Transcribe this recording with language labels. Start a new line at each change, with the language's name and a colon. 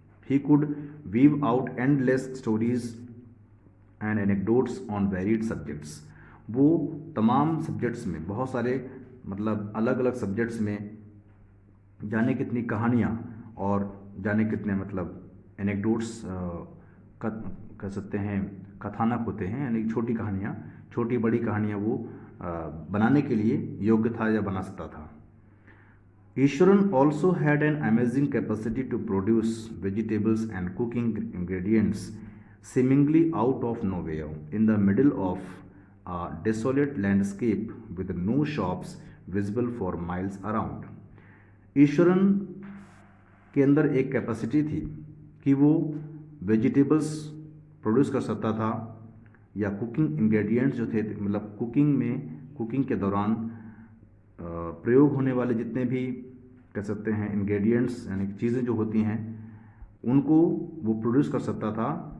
English: he could weave out endless stories and anecdotes on varied subjects,
Hindi: वो तमाम subjects में, बहुत सारे मतलब अलग अलग सब्जेक्ट्स में जाने कितनी कहानियाँ और जाने कितने मतलब एनेक्डोट्स कह सकते हैं कथानक होते हैं, यानी छोटी कहानियाँ, छोटी बड़ी कहानियाँ वो बनाने के लिए योग्य था या बना सकता था।
English: Eswaran also had an amazing capacity to produce vegetables and cooking ingredients seemingly out of nowhere in the middle of a desolate landscape with no shops visible for miles around.
Hindi: Eswaran के अंदर एक कैपेसिटी थी कि वो वेजिटेबल्स प्रोड्यूस कर सकता था, या कुकिंग इंग्रेडिएंट्स जो थे, मतलब कुकिंग के दौरान प्रयोग होने वाले जितने भी कह सकते हैं इंग्रेडिएंट्स, यानी चीज़ें जो होती हैं, उनको वो प्रोड्यूस कर सकता था।